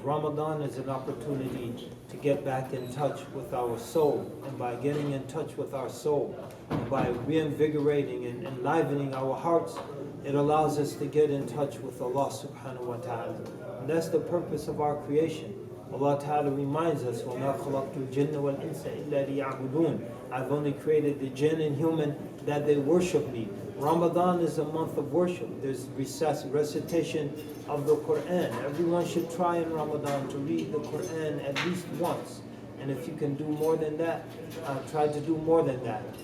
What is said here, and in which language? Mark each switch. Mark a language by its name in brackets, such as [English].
[English] Ramadan is an opportunity to get back in touch with our soul, and by getting in touch with our soul, and by reinvigorating and enlivening our hearts, it allows us to get in touch with Allah subhanahu wa ta'ala. And that's the purpose of our creation. Allah Ta'ala reminds us, [Arabic] وَمَا خَلَقْتُ الْجِنَّ وَالْإِنسَ إِلَّا لِيَعْبُدُونَ. [English] I've only created the jinn and human that they worship me. Ramadan is a month of worship. There's recitation of the Quran. Everyone should try in Ramadan to read the Quran at least once. And if you can do more than that, try to do more than that.